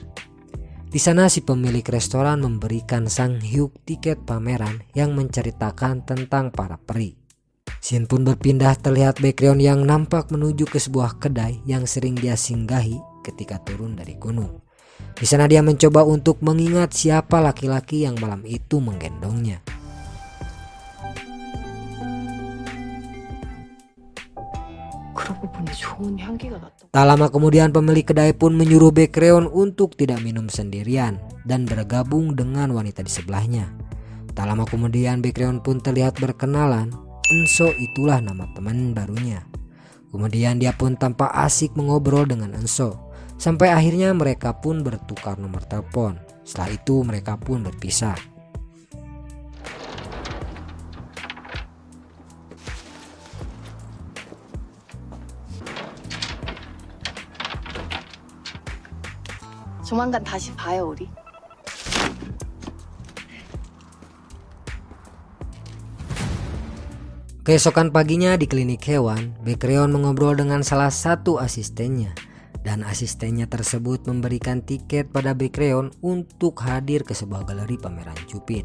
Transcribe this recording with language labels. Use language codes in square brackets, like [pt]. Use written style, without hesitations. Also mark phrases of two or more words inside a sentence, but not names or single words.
[id] Di sana si pemilik restoran memberikan Sang Hyuk tiket pameran yang menceritakan tentang para peri. Scene pun berpindah, terlihat Baekhyun yang nampak menuju ke sebuah kedai yang sering dia singgahi ketika turun dari gunung. Di sana dia mencoba untuk mengingat siapa laki-laki yang malam itu menggendongnya. [ko] 그러고 보니 좋은 향기가 났다. [id] Tak lama kemudian pemilik kedai pun menyuruh Baekhyun untuk tidak minum sendirian dan bergabung dengan wanita di sebelahnya. Tak lama kemudian Baekhyun pun terlihat berkenalan. Enso itulah nama teman barunya. Kemudian dia pun tampak asik mengobrol dengan Enso. Sampai akhirnya mereka pun bertukar nomor telepon. Setelah itu mereka pun berpisah. [ko] 조만간 다시 봐요, 우리. [id] Keesokan paginya di klinik hewan, Baekhyun mengobrol dengan salah satu asistennya. Dan asistennya tersebut memberikan tiket pada Baekhyun untuk hadir ke sebuah galeri pameran cupid.